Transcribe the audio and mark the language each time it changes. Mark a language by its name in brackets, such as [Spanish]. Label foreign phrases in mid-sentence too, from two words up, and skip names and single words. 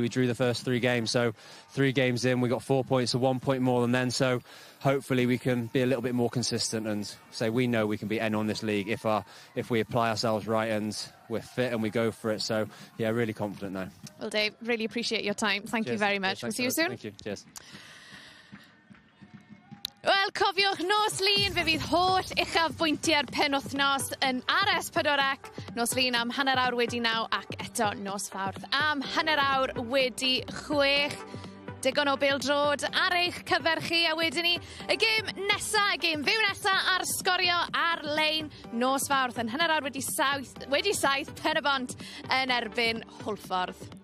[English] We drew the first 3 games, so 3 games in, we got 4 points, so 1 point more than then. So hopefully we can be a little bit more consistent and say we know we can beat anyone in this league if we apply ourselves right and we're fit and we go for it. So yeah, really confident now. Well, Dave, really appreciate your time. Thank Cheers. you very much. Cheers, We'll see you soon. Thank you. Cheers. [Welsh] Wel, cofiwch nos lun fe fydd holl uchafbwyntiau'r penwythnos yn RS4C. Nos lun am hanner awr wedi 9 ac eto nos Fawrth am hanner awr wedi 6. Digon o bêl-drod ar eich cyfer chi, a wedyn ni y gêm nesa, y gêm fyw nesa ar sgorio ar-lein nos Fawrth yn hanner awr wedi 7 Pen-y-bont yn erbyn Hwlffordd.